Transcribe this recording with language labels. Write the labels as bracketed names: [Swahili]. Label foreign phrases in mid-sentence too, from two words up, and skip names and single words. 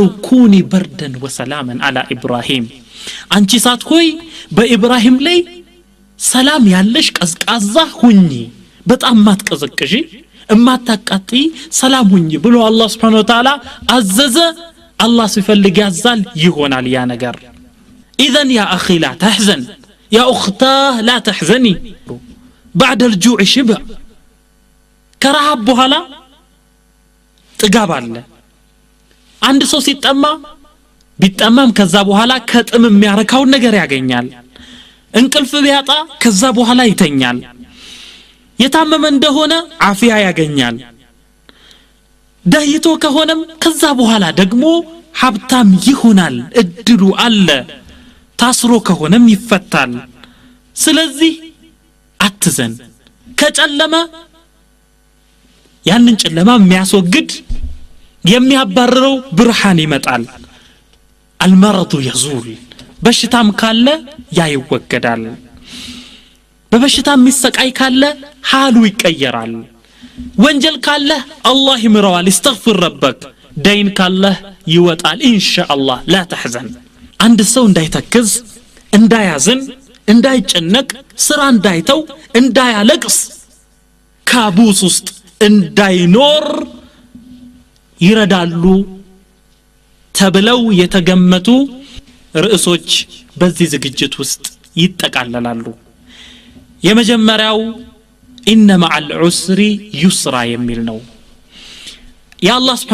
[Arabic] كوني بردا وسلاما على إبراهيم [Amharic] አንቺ ሳት ሆይ በኢብራሂም ላይ ሰላም ያለሽ ቀዝቃዛ ሁኚ በጣም ማትቀዘቅጂ እማታቃጢ ሰላም ሁኚ ብሎ አላህ [Arabic] سبحانه وتعالى [Amharic] አዘዘ አላህ ሲፈልግ ያዛል ይሆናል ያ ነገር [Arabic] إذن يا أخي لا تحزن يا أختاه لا تحزني بعد الجوع شبع [Amharic] ከረሃብ በኋላ ጥጋብ አለ አንድ ሰው ሲጠማ ቢጠማም ከዛ በኋላ ከጥም የሚያረካው ነገር ያገኛል እንቅልፍ ቢያጣ ከዛ በኋላ ይተኛል የታመመ እንደሆነ አፊያ ያገኛል ዳይቶ ከሆነም ከዛ በኋላ ደግሞ ሀብታም ይሆናል እድሉ አለ ታስሮ ከሆነም ይፈታል ስለዚህ አትዘን ከጨለማ ያንን ጨለማ የሚያስወግድ የሚያባርረው ብርሃን ይመጣል [Arabic] المرض يزول [Amharic] በሽታም ካለ ያ ይወገዳል በበሽታም የሚሰቃይ ካለ ሐሉ ይቀየራል ወንጀል ካለ አላህ ይምረዋል [Arabic] استغفر ربك [Amharic] دين ካለ ይወጣል ኢንሻአላህ [Arabic] لا تحزن [Amharic] አንድ ሰው እንዳይተክዝ እንዳያዝን እንዳይጨነቅ ስራ እንዳይተው እንዳያለቅስ ካቡስ ውስጥ እንዳይኖር ይረዳሉ ተብለው የተገመቱ ርዕሶች በዚህ ዝግጅት ውስጥ ይጠቃለላሉ የመጀመሪያው [Arabic] إن مع العسر يسرا [Amharic] የሚል ነው የአላህ Subhanahu